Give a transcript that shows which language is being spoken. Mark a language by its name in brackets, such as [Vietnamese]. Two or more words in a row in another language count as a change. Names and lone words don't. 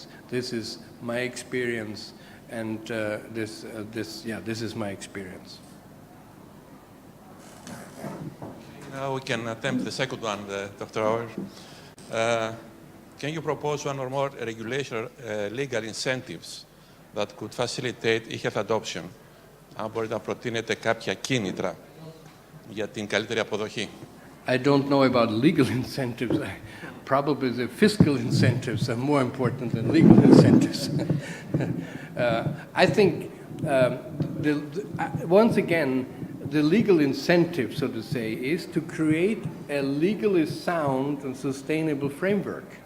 [English] This is my experience, and this is my experience. Now we can attempt the second one, Dr. Auer. Can you propose one or more regulation, legal incentives that could facilitate eHealth adoption? [Greek] Αν μπορείτε να προτείνετε κάποια κίνητρα για την καλύτερη αποδοχή. [English] I don't know about legal incentives. Probably the fiscal incentives are more important than legal incentives. I think, once again, the legal incentive, so to say, is to create a legally sound and sustainable framework.